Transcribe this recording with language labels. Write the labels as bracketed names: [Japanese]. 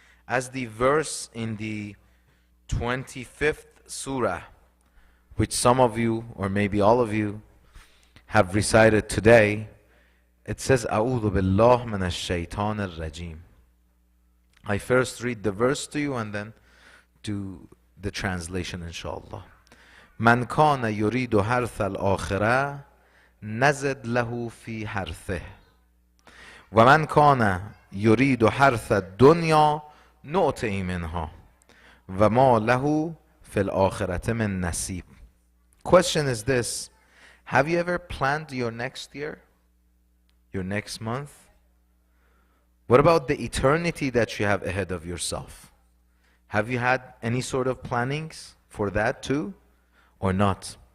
[English] As the verse in the 25th surah, which some of you, or maybe all of you, have recited today, it says, [Arabic] أعوذ بالله من الشيطان الرجيم. [English] I first read the verse to you and then do the translation, inshallah. [Arabic] من كان يريد حرث الآخرة نزد له في حرثه ومن كان يريد حرث الدنيا نؤته منها وما له في الآخرة من نصيب. [English] Question is this: have you ever planned your next year? Your next month? What about the eternity that you have ahead of yourself? Have you had any sort of plannings for that too, or not?